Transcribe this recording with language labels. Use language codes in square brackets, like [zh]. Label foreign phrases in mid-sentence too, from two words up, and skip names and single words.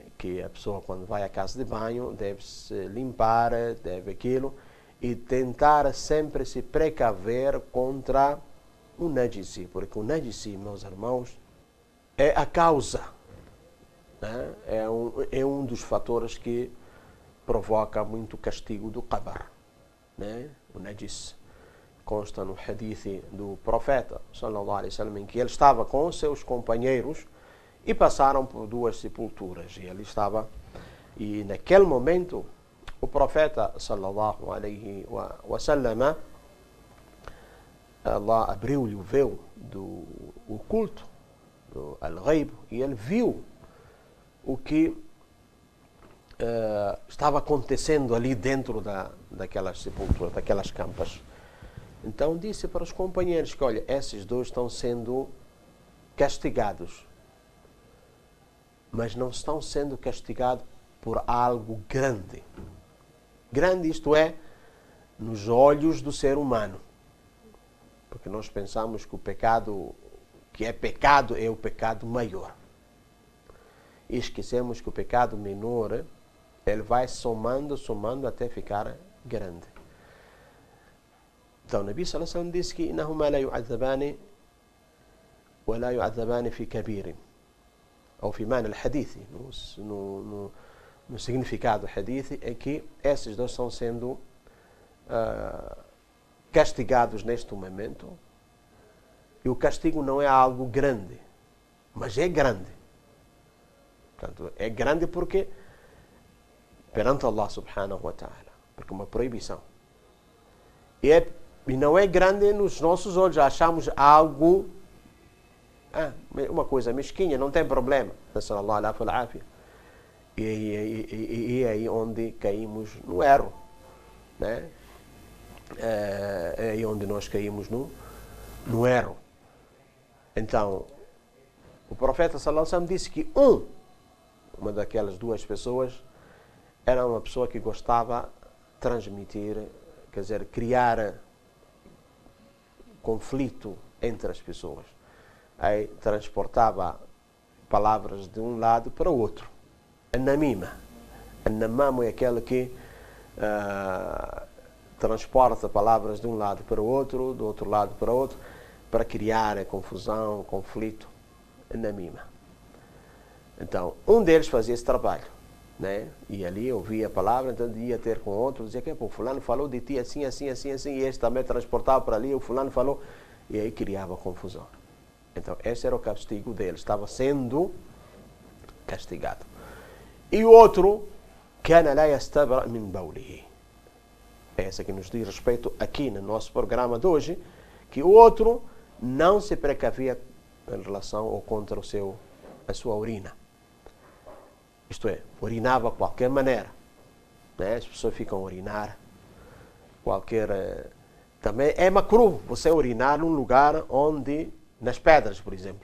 [pt] Que a pessoa, quando vai à casa de banho, deve se limpar, deve aquilo, e tentar sempre se precaver contra o najis, porque o najis, meus irmãos, é a causa, né? É um dos fatores que provoca muito castigo do qabr, né? O najis consta no hadith do profeta [ar] صلى الله عليه وسلم, [pt] em que ele estava com os seus companheiros e passaram por duas sepulturas, e ele estava, e naquele momento o profeta [ar] صلى الله عليه وسلم, [pt] Allah abriu-lhe o véu do oculto, do al-ghaib, e ele viu o que estava acontecendo ali dentro daquelas sepulturas, daquelas campas. Então disse para os companheiros que, olha, esses dois estão sendo castigados, mas não estão sendo castigados por algo grande. Grande, isto é, nos olhos do ser humano. Porque nós pensamos que o pecado que é o pecado maior. E esquecemos que o pecado menor, ele vai somando até ficar grande. Então, o Nabi [ar] صلى الله عليه وسلم [pt] disse que [ar] "إنهما لا يعذبان و لا يعذبان في كبير", [pt] ou [ar] في معنى الحديث, [pt] no significado do hadith, é que esses dois estão sendo castigados neste momento, e o castigo não é algo grande, mas é grande. Portanto, é grande porque perante Allah [ar] سبحانه و تعالى, [pt] porque é uma proibição. E não é grande nos nossos olhos, achamos algo, uma coisa mesquinha, não tem problema. E é aí onde caímos no erro, né? É aí onde nós caímos no erro. Então, o profeta [ar] صلى الله عليه وسلم [pt] disse que uma daquelas duas pessoas era uma pessoa que gostava de transmitir, quer dizer, criar conflito entre as pessoas. Aí transportava palavras de um lado para o outro. An-namima. An-namam é aquele que transporta palavras de um lado para o outro, do outro lado para o outro, para criar confusão, conflito. An-namima. Então, um deles fazia esse trabalho, né? E ali ouvia a palavra, então ia ter com outro, dizia que o fulano falou de ti assim, assim, assim, assim, e este também transportava para ali, o fulano falou, e aí criava confusão. Então, esse era o castigo dele, estava sendo castigado. E o outro, [ar] كان لا يستبرئ من بوله. [pt] Essa que nos diz respeito aqui no nosso programa de hoje, que o outro não se precavia em relação ou contra a sua urina. Isto é, urinava de qualquer maneira. Né? As pessoas ficam a urinar. Também é macruh você urinar num lugar onde, nas pedras, por exemplo.